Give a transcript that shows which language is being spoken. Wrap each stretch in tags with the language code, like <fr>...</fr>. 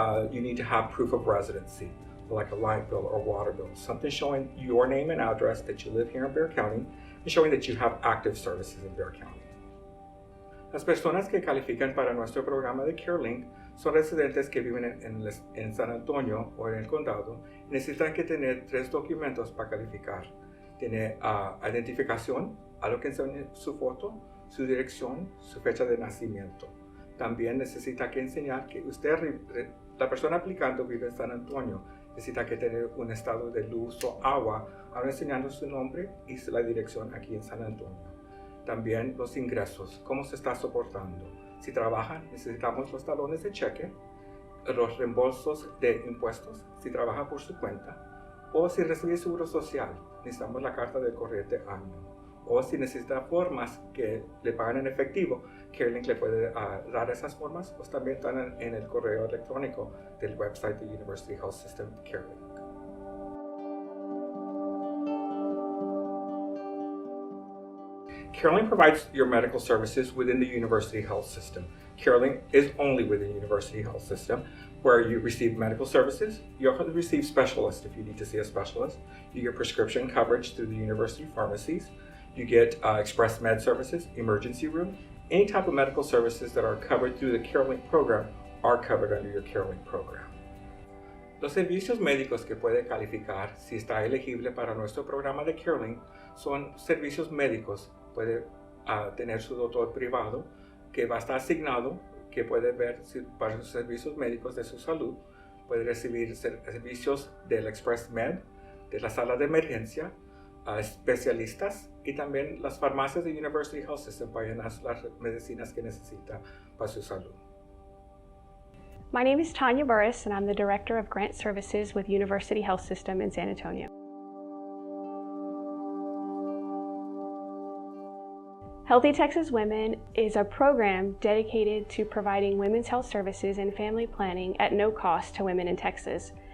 <en>You need to have proof of residency, like a light bill or water bill, something showing your name and address that you live here in Bexar County and showing that you have active services in Bexar County.</en> <es>Las personas que califican para nuestro programa de CareLink son residentes que viven en San Antonio o en el condado y necesitan que tener 3 documentos para calificar. Tiene identificación, algo que enseñe su foto, su dirección, su fecha de nacimiento. También necesita que enseñar que la persona aplicando vive en San Antonio. Necesita que tener un estado de luz o agua, ahora enseñando su nombre y la dirección aquí en San Antonio. También los ingresos, cómo se está soportando. Si trabaja, necesitamos los talones de cheque, los reembolsos de impuestos, si trabaja por su cuenta, o si recibe seguro social, necesitamos la carta del corriente año. O si necesita formas que le pagan en efectivo, CareLink le puede dar esas formas, pues también están en el correo electrónico del website de University Health System CareLink.</es> <en>CareLink provides your medical services within the University Health System. CareLink is only within the University Health System, where you receive medical services. You also receive specialists if you need to see a specialist. You get prescription coverage through the university pharmacies. You get express med services, emergency room. Any type of medical services that are covered through the CareLink program are covered under your CareLink program.</en> <es>Los servicios médicos que puede calificar si está elegible para nuestro programa de CareLink son servicios médicos. Puede tener su doctor privado que va a estar asignado, que puede ver para sus servicios médicos de su salud. Puede recibir servicios del Express Med, de la sala de emergencia, especialistas y también las farmacias de University Health System para llenar las medicinas que necesita para su salud.</es> <en>My name is Tanya Burris and I'm the Director of Grant Services with University Health System in San Antonio. Healthy Texas Women is a program dedicated to providing women's health services and family planning at no cost to women in Texas.</en>